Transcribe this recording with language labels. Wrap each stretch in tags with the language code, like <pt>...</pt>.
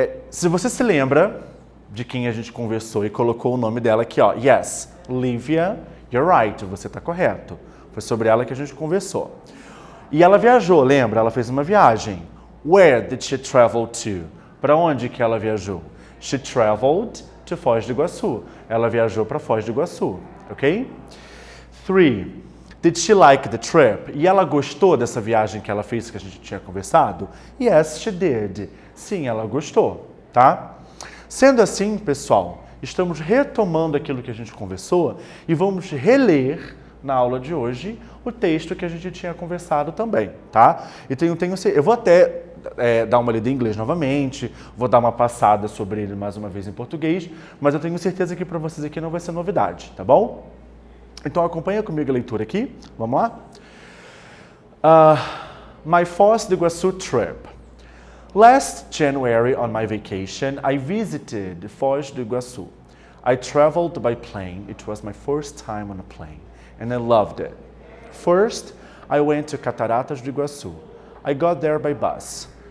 <pt>Se você se lembra de quem a gente conversou e colocou o nome dela aqui, ó.</pt> <en>Yes, Livia, you're right.</en> <pt>Você está correto. Foi sobre ela que a gente conversou. E ela viajou, lembra? Ela fez uma viagem.</pt> <en>Where did she travel to?</en> <pt>Para onde que ela viajou?</pt> <en>She traveled to Foz do Iguaçu.</en> <pt>Ela viajou para Foz do Iguaçu, ok? 3.</pt> <en>Did she like the trip?</en> <pt>E ela gostou dessa viagem que ela fez que a gente tinha conversado?</pt> <en>Yes, she did.</en> <pt>Sim, ela gostou, tá? Sendo assim, pessoal, estamos retomando aquilo que a gente conversou e vamos reler na aula de hoje o texto que a gente tinha conversado também, tá? Eu vou até dar uma lida em inglês novamente, vou dar uma passada sobre ele mais uma vez em português, mas eu tenho certeza que para vocês aqui não vai ser novidade, tá bom? Então acompanha comigo a leitura aqui, vamos lá?</pt> <en>My Foz do Iguaçu trip. Last January on my vacation, I visited Foz do Iguaçu. I traveled by plane. It was my first time on a plane, and I loved it. First, I went to Cataratas do Iguaçu. I got there by bus.</en>